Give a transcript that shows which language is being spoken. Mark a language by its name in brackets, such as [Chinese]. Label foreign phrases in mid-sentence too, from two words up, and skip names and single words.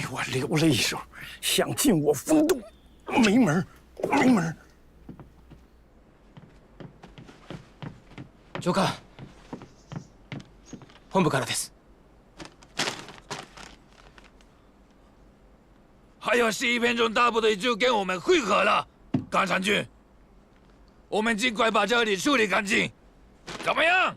[Chinese] 留了一手，想进我风洞，没门，没门。教官， [Japanese] 本部からです。 [Chinese] 还有11分钟，大部队就跟我们会合了。冈山君，我们尽快把这里处理干净，怎么样？